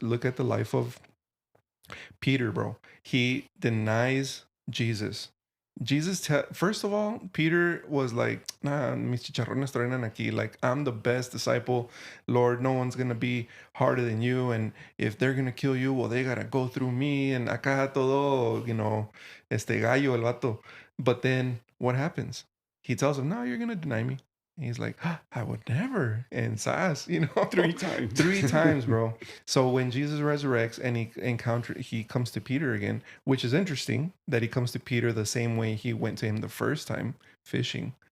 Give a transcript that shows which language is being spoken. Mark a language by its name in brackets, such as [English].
[English] Look at the life of Peter, bro. He denies Jesus. First of all, Peter was like, nah, [Spanish] mis chicharrones truenan aquí. [English] Like, I'm the best disciple. Lord, no one's going to be harder than you. And if they're going to kill you, well, they got to go through me. [Spanish] And acá todo, gallo el vato. [English] But then what happens? He tells him, no, you're going to deny me. And he's like, I would never. And sass, 3 times. 3 times, bro. So when Jesus resurrects and he comes to Peter again, which is interesting that he comes to Peter the same way he went to him the first time fishing.